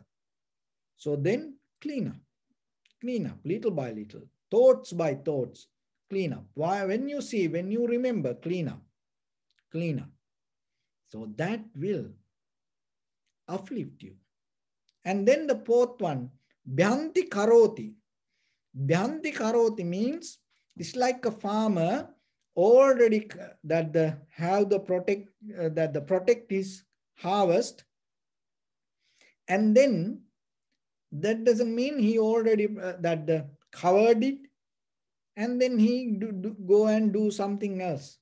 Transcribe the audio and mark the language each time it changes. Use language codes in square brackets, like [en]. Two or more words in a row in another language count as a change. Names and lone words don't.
[en] So then clean up little by little, thoughts by thoughts, clean up. Why? When you see, when you remember, clean up. So that will uplift you. And then the fourth one, [pi] bhyanti karoti. Bhyanti karoti [en] means it's like a farmer already that protect his harvest, and then that doesn't mean he already covered it and then he go and do something else.